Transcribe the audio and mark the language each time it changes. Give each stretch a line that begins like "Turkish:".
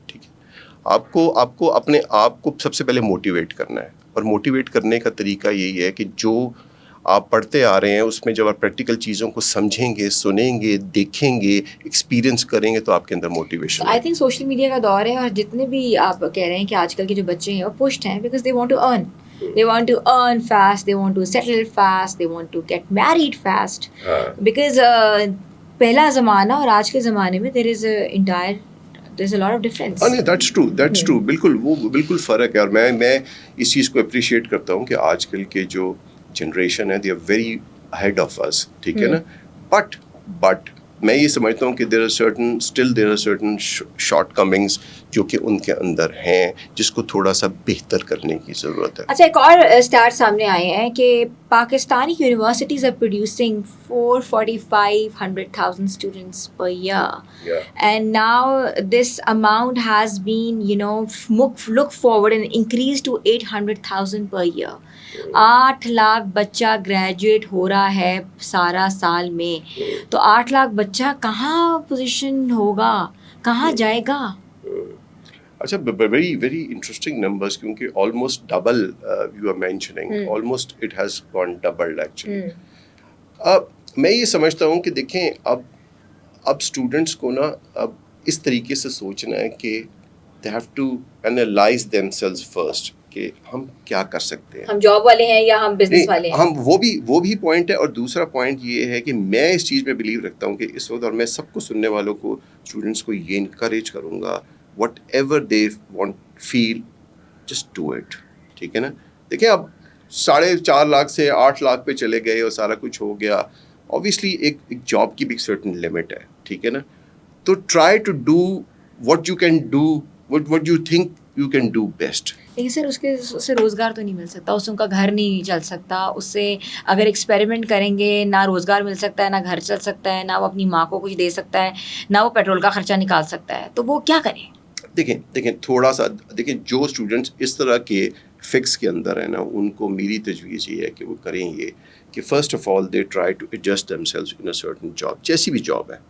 Urdu: ٹھیک ہے, آپ کو اپنے آپ کو سب سے پہلے موٹیویٹ کرنا ہے, اور موٹیویٹ کرنے کا طریقہ یہی ہے کہ جو آپ پڑھتے آ رہے ہیں اس میں جب آپ پریکٹیکل چیزوں کو سمجھیں گے, سنیں گے, دیکھیں گے, ایکسپیرینس کریں گے تو آپ کے اندر motivation. I think social media کا دور ہے, اور جتنے بھی آپ کہہ رہے ہیں کہ آج کل کے جو بچے ہیں وہ پشڈ ہیں
English: Because they want to earn. They want to earn fast, they want to settle fast, they want to get married fast. Because
Urdu: پہلا زمانہ اور آج کے زمانے میں
English: there is a lot of difference.
Urdu: نہیں,
English: that's true.
Urdu: بالکل وہ بالکل فرق ہے, اور میں اس چیز کو اپریشیٹ کرتا ہوں کہ آج کل کے جو جنریشن ہے
English: they are very ahead of us.
Urdu: ٹھیک ہے نا, بٹ میں یہ سمجھتا ہوں کہ
English: there are certain shortcomings
Urdu: جو کہ ان کے اندر ہیں جس کو تھوڑا سا بہتر کرنے کی ضرورت ہے. اچھا, ایک اور اسٹارٹ سامنے آئے ہیں کہ Pakistani universities
English: are producing 445,000 students per year. Yeah. And now this amount has been, look forward and increased to 800,000 per year.
Urdu: 8 lakh بچہ گریجویٹ ہو رہا ہے سارا سال میں, تو 8 لاکھ بچہ کہاں پوزیشن ہوگا, کہاں جائے گا؟ اچھا,
English: Very very interesting numbers, کیونکہ almost double you are mentioning, almost it has gone doubled actually.
Urdu: میں یہ سمجھتا ہوں کہ دیکھیں اب اسٹوڈنٹس کو نا اب اس طریقے سے سوچنا ہے کہ
English: they have to analyse themselves first
Urdu: کہ ہم کیا کر سکتے ہیں, ہم جاب والے ہیں یا ہم بزنس والے ہیں. ہم وہ بھی پوائنٹ ہے, اور دوسرا پوائنٹ یہ ہے کہ میں اس چیز میں بلیو رکھتا ہوں کہ اس وقت, اور میں سب کو سننے والوں کو اسٹوڈنٹس کو یہ انکریج کروں گا
English: whatever they want feel just do it.
Urdu: ٹھیک ہے نا. دیکھیں اب 4.5 لاکھ سے 8 لاکھ پہ چلے گئے اور سارا کچھ ہو گیا, obviously ایک جاب کی بھی ایک
English: certain limit
Urdu: ہے. ٹھیک ہے نا, تو
English: try to do what you can do, what you think you can do best.
Urdu: لیکن سر اس سے روزگار تو نہیں مل سکتا, اس سے ان کا گھر نہیں چل سکتا, اس سے اگر ایکسپیریمنٹ کریں گے نہ روزگار مل سکتا ہے, نہ گھر چل سکتا ہے, نہ وہ اپنی ماں کو کچھ دے سکتا ہے, نہ وہ پیٹرول کا خرچہ نکال سکتا ہے, تو وہ کیا کریں؟ دیکھیں تھوڑا سا دیکھیں, جو اسٹوڈنٹس اس طرح کے فکس کے اندر ہیں نا, ان کو میری تجویز یہ ہے کہ وہ کریں یہ کہ
English: first of all they try to adjust themselves in a certain job,
Urdu: جیسی بھی جاب ہے.